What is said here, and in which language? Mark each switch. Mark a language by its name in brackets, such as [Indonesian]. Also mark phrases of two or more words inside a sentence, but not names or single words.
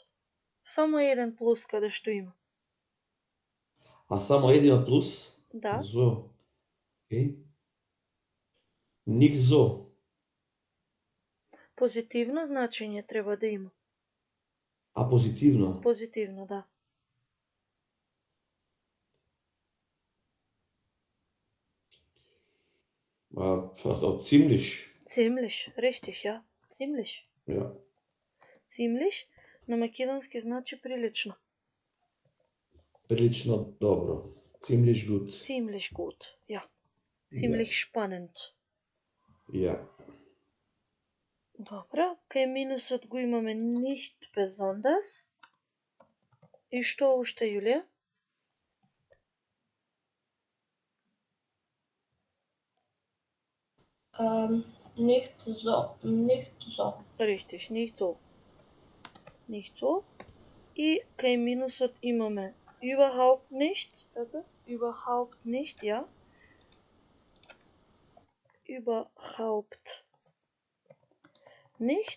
[Macedonian] Само еден плюс каде што има. А само еден плюс? Да. [German] So. Okay. Nicht so. [Macedonian] Позитивно значење треба да има. А позитивно? Позитивно, да. [German] Ziemlich. Ziemlich, richtig, ja. Ziemlich. Ja. [Macedonian] Ziemlich на македонски значи прилично. Прилично добро. [German] Ziemlich gut. Ziemlich gut, ja. Ziemlich spannend. Ja. [Macedonian] Добро, кај минусот го имаме [German] nicht besonders. [Macedonian] И што уште, Јулија? [German] Nicht so. Nicht so. Richtig, nicht so. Nicht so. [Macedonian] И кај минусот имаме [German] überhaupt nicht, [Macedonian] така? [German] Überhaupt nicht, ja. Überhaupt nicht.